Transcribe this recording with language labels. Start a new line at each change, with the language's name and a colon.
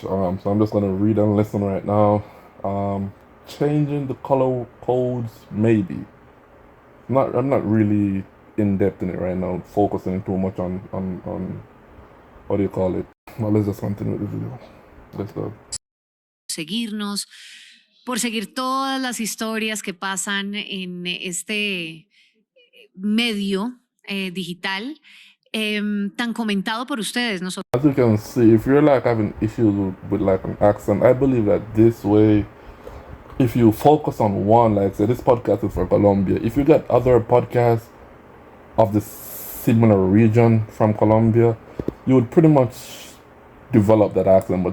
English: So I'm just gonna read and listen right now. Changing the color codes, maybe. I'm not really in depth in it right now, focusing too much on what do you call it. Well, let's just continue with the video. Let's go.
Spanish: Seguirnos, por seguir todas las historias que pasan en este medio digital tan comentado por ustedes. Nosotros
English: As you can see, if you're like having issues with like an accent, I believe that this way, if you focus on one, like say this podcast is for Colombia, if you get other podcasts of the similar region from Colombia, you would pretty much develop that accent.